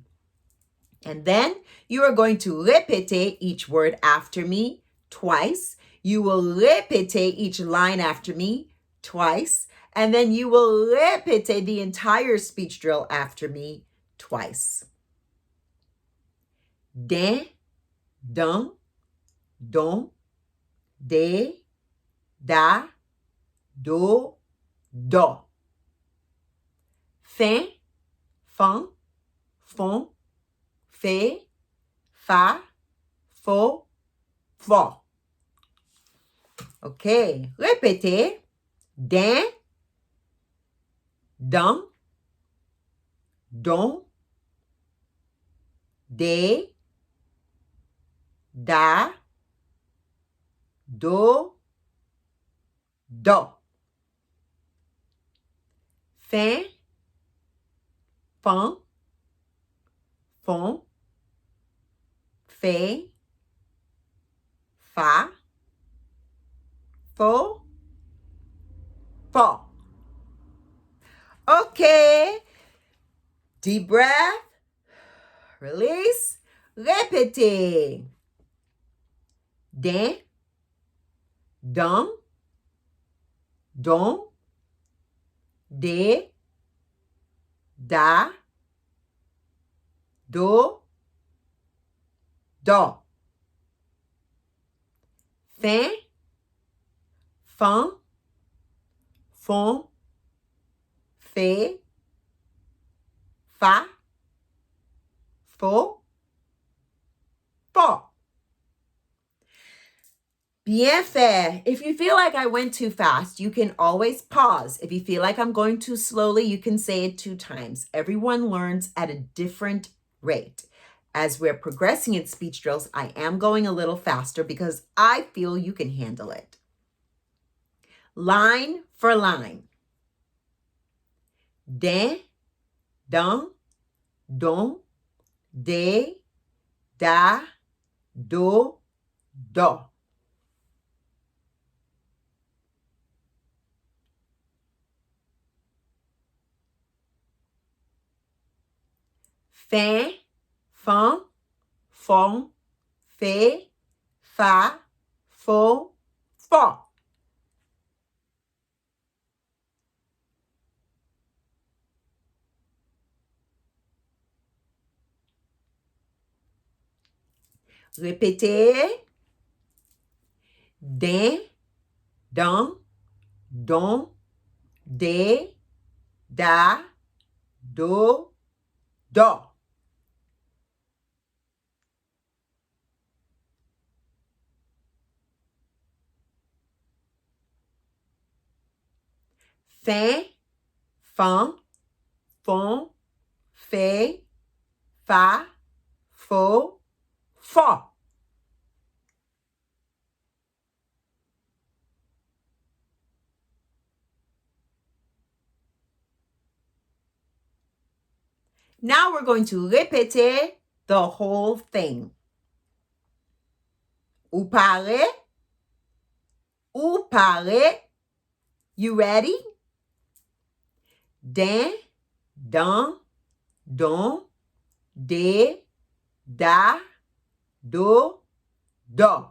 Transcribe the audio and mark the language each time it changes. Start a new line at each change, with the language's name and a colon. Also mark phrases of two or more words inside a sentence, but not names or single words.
English: And then you are going to répéter each word after me twice. You will répéter each line after me twice. And then you will répéter the entire speech drill after me twice.
French: Din, dun, don, de, da, do, do. Fin, fon, fon, fait, fa, faux, fort. OK. Répétez. Din, dun, don, de, da, do, do. Fin, fon, fon, fait, fa, faux, fort.
English: Okay. Deep breath. Release.
French: Répétez. Din, dun, don, de, da, do, do. Fin, fon, fon, fait, fa, faux, fort. Bien fait.
English: If you feel like I went too fast, you can always pause. If you feel like I'm going too slowly, you can say it 2 times. Everyone learns at a different rate. As we're progressing in speech drills, I am going a little faster because I feel you can handle it. Line for line.
French: Din, dun, don, de, da, do, do. Fin, fon, fon, fait, fa, faux, fort. Répétez. Din, dun, don, de, da, do, do. Fin, fon, fon, fait, fa, faux, fort.
English: Now we're going to répéter the whole thing.
French: Ou paré, ou paré.
English: You ready?
French: Din, dun, don, de, da, do, do.